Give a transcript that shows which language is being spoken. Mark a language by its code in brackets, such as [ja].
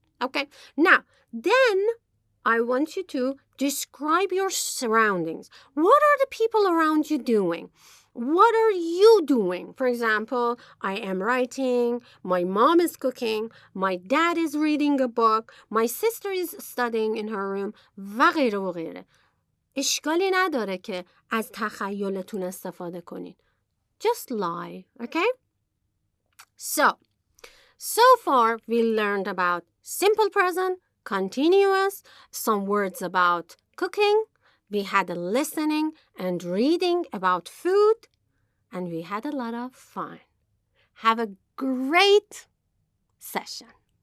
[en] Okay, now, then I want you to describe your surroundings. What are the people around you doing? What are you doing? For example, I am writing, my mom is cooking, my dad is reading a book, my sister is studying in her room [fa] و غیره و غیره. اشکالی نداره که از تخیلتون استفاده کنین. [en] Just lie, okay? So far we learned about simple present, continuous, some words about cooking. We had a listening and reading about food, and we had a lot of fun. Have a great session.